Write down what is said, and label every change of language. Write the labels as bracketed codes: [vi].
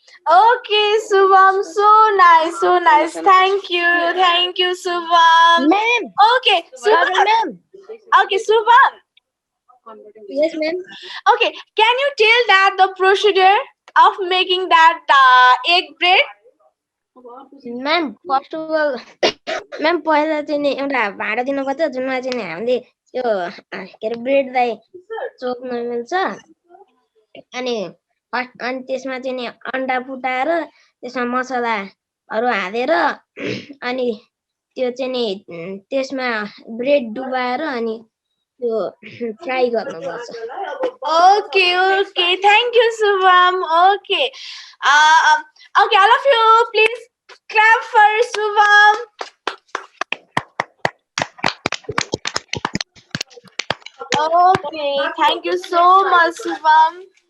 [en] Okay, Subham. So nice. Thank you, Subham. Ma'am. Okay, Subham. Ma'am. Okay, Subham. Yes, ma'am. Okay, can you tell that the procedure of making that egg bread? [ne] Ma'am [en] first of all [ne] ma'am पहिला चाहिँ नि एउटा भाँडा दिनुपर्छ जुनमा चाहिँ नि हामीले त्यो के अरे ब्रेडलाई चोक्न मिल्छ अनि फर्स्ट अनि त्यसमा चाहिँ नि अन्डा फुटाएर त्यसमा मसलाहरू हालेर अनि त्यो चाहिँ नि त्यसमा ब्रेड डुबाएर अनि त्यो फ्राई गर्नुपर्छ. [en] Okay. Thank you, Subham. Okay. Okay, all of you, please clap for Subham. Okay, thank you so much, Subham.